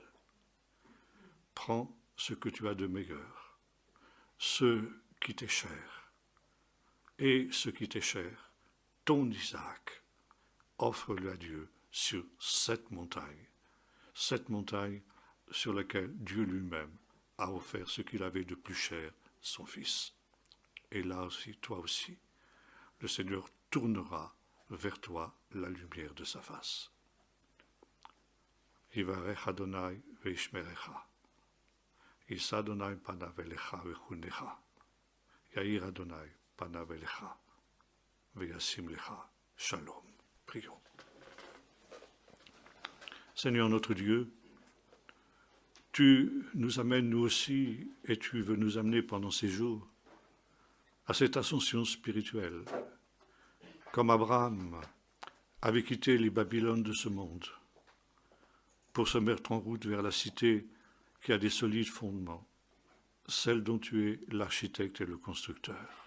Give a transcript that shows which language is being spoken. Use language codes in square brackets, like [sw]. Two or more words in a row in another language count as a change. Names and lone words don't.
[fr] Prends ce que tu as de meilleur, ce qui t'est cher, et ce qui t'est cher, ton Isaac, offre-le à Dieu sur cette montagne sur laquelle Dieu lui-même a offert ce qu'il avait de plus cher, son Fils. Et là aussi, toi aussi, le Seigneur tournera vers toi la lumière de sa face. [he] יברכך אדוני וישמרך. ישא אדוני פניו אליך ויחנך. יאר אדוני פניו אליך. וישם לך שלום. [fr] Prions. Seigneur notre Dieu, tu nous amènes nous aussi, et tu veux nous amener pendant ces jours, à cette ascension spirituelle, comme Abraham avait quitté les Babylones de ce monde pour se mettre en route vers la cité qui a des solides fondements, celle dont tu es l'architecte et le constructeur.